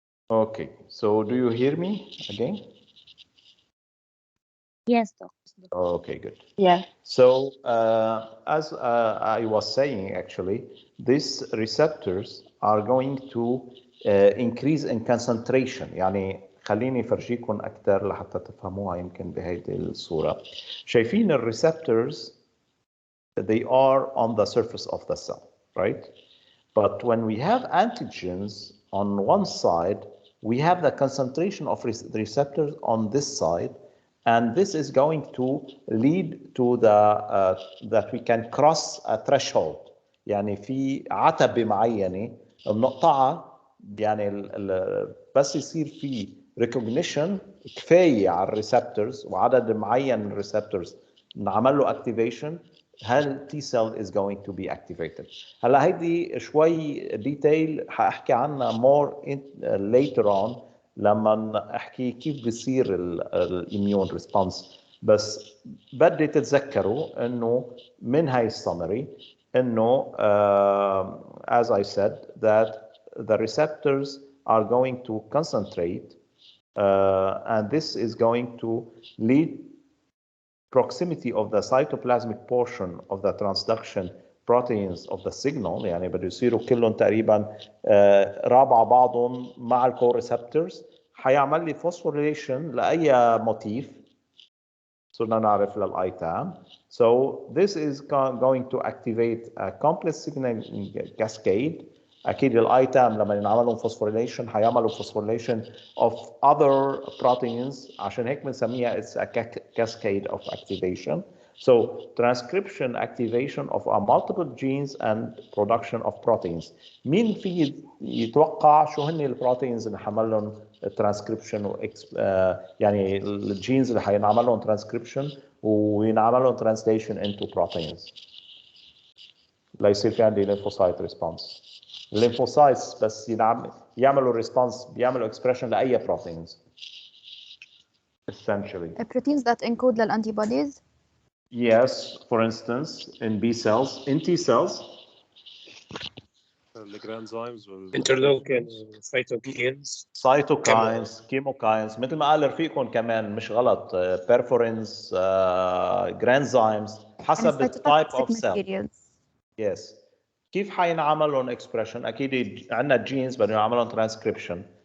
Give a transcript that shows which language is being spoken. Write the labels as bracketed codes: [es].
[en] Okay, so do you hear me again? Yes, doctor. Okay, good. Yes. So as I was saying, actually, these receptors are going to increase in concentration. [ar] يعني خليني فرجيكم أكثر لحتى تفهموها يمكن بهيدي الصورة. شايفين الريسبتورز [en] they are on the surface of the cell, right? But when we have antigens on one side, we have the concentration of the receptors on this side, and this is going to lead to the that we can cross a threshold. [ar] يعني في عتبة معينة بنقطعها يعني بس يصير في recognition كفاية على الريسبتورز وعدد معين من الريسبتورز نعمل له activation هل [en] T cell is going to be activated. [ar] هلا هيدي شوي ديتيل حاحكي عنها [en] more later on [ar] لما احكي كيف بيصير الاميون ريسبونس. بس بدي تتذكروا انه من هاي السمري انه [en] as I said that the receptors are going to concentrate and this is going to lead proximity of the cytoplasmic portion of the transduction proteins of the signal. [ar] يعني بده يصيروا كلهم تقريبا رابعة بعضهم مع الكوريسبتورز حيعمل لي phosphorylation لأي موتيف صرنا نعرف للآيتام. [en] So this is going to activate a complex signaling cascade. [ar] أكيد الآيتام لما ينعملهم phosphorylation حيعملوا [en] phosphorylation of other proteins [ar] عشان هيك بنسميها [en] it's a cascade of activation. So transcription activation of multiple genes and production of proteins. [ar] مين في يتوقع شو هن البروتينز اللي حملهم transcription يعني الجينز اللي حينعمل لهم transcription وينعمل لهم [en] translation into proteins [ar] ليصير في عندي lymphocyte response. الليمفوسايتس بس يعملوا ريسبونس بيعملوا اكسبريشن لاي بروتينز [en] essentially. Proteins that encode the antibodies. Yes, for instance, in B cells, in T cells. [ar] الجرانزيمز interleukins cytokines chemokines مثل ما قال رفيقكم كمان مش غلط perforins granzymes حسب التايب اوف سيل. [en] Yes. [ar] كيف حينعمل لهم اكسبريشن؟ اكيد عندنا جينز بدهم يعملوا لهم ترانسكريبشن.